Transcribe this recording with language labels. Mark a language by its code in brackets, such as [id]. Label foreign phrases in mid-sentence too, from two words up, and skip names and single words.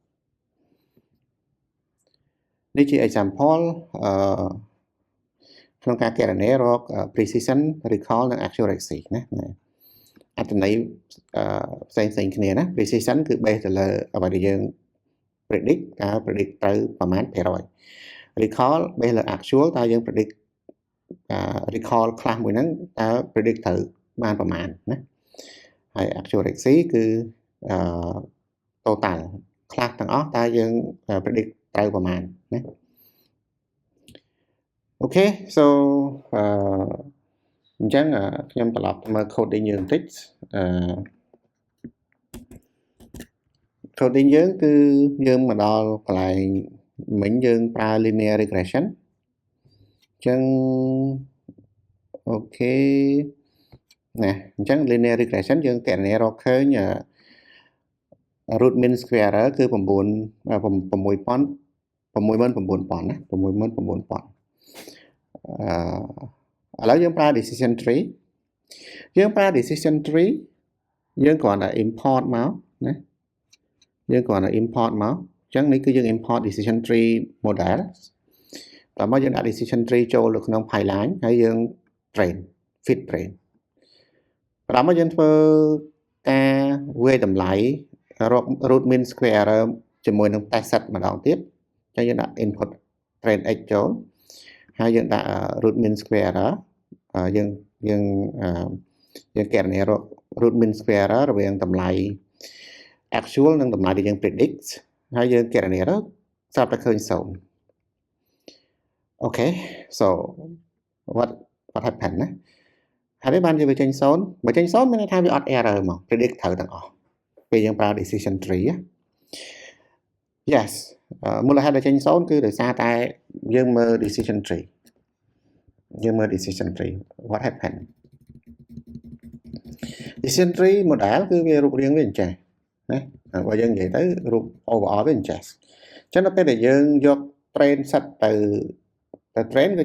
[km] នេះជា example ក្នុងការគណនារក [en] precision recall [km] និង accuracy ណាអត្ថន័យផ្សេងៗគ្នាណា precision គឺ based ទៅលើអ្វីដែលយើង predict តើ predict ត្រូវប្រមាណ % [en] recall based [km] លើ actual តើយើង predict recall ខ្លះមួយហ្នឹងតើ predict ត្រូវបានប្រមាណណាហើយ accuracy គឺ total ខ្លះទាំងអស់តើយើង predict ត្រូវប្រមាណណាអូខេ so អញ្ចឹងខ្ញុំត្រឡប់មើល coding យើងបន្តិច coding យើងគឺយើងមកដល់កន្លែងមិញយើងប្រើ [en] linear regression [km] អញ្ចឹងអូខេណាអញ្ចឹង [en] linear regression [km] យើងគណនារកឃើញ [en] root mean square error [km] គឺ 6,000 ណា 69000 ឥឡូវយើងប្រើ [en] decision tree [km] យើងប្រើ [en] decision tree [km] យើងគ្រាន់តែ import មកណាយើងគ្រាន់តែ import មកអញ្ចឹងនេះគឺយើង [en] import decision tree model [km] តើមកយើងដាក់ decision tree ចូលនៅក្នុង pipeline ហើយយើង [en] train fit train [km] តើ មកយើងធ្វើការវាយតម្លៃរក [en] root mean square error [km] ជាមួយនឹង [en] test set [km] ម្ដងទៀតអញ្ចឹងយើងដាក់ [en] input train x [km] ចូលហើយយើងដាក់ [en] root mean square error [km] យើងគណនារក [en] root mean square error [km] រវាងតម្លៃ actual និងតម្លៃដែលយើង predict ហើយយើងគណនាទៅស្រាប់តែឃើញ0 [en] Okay so what happened [km] ណាហើយបានវាចេញ0បើចេញ0មានន័យថាវាអត់ error មក predict ត្រូវទាំងអស់ពេលយើងប្រើ [en] decision tree yes [km] មូលហេតុដែលចេញ0គឺដោយសារតែយើងមើល [en] decision tree what happened decision tree model [km] គឺវារូបរាងវាអញ្ចេះណាបើយើងនិយាយទៅរូប overall វាអញ្ចេះអញ្ចឹងដល់ពេលដែលយើងយក [en] train set [km] ទៅ train វា